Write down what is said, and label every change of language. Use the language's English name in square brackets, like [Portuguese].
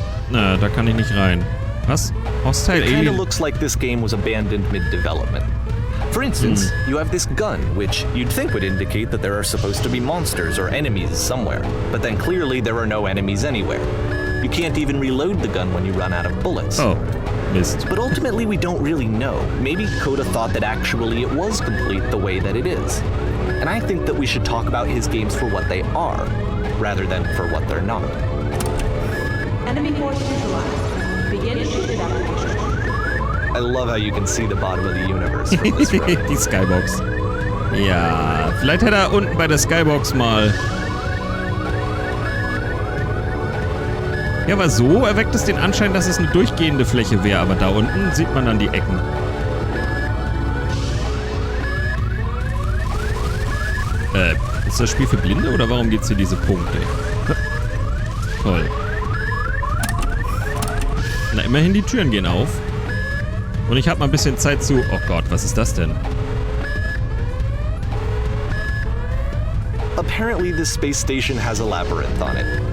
[German] Na, da kann ich nicht rein. Was? Hostile Alien? [English] It kinda looks like this game was abandoned mid-development. For instance, you have this gun, which you'd think would indicate that there are supposed to be monsters or enemies somewhere, but then clearly there are no enemies anywhere. You can't even reload the gun when you run out of bullets. Oh, missed. But ultimately we don't really know. Maybe Coda thought that actually it was complete the way that it is. And I think that we should talk about his games for what they are, rather than for what they're not. Enemy force neutralized. Begin ship evacuation. I love how you can see the bottom of the universe from this road. [German] Die Skybox. Ja, vielleicht hätte er unten bei der Skybox mal... Ja, aber so erweckt es den Anschein, dass es eine durchgehende Fläche wäre, aber da unten sieht man dann die Ecken. Ist das Spiel für Blinde oder warum gibt's hier diese Punkte? Toll. Na, immerhin die Türen gehen auf. Und ich habe mal ein bisschen Zeit zu... Oh Gott, was ist das denn? [English] Apparently this space station has a labyrinth on it.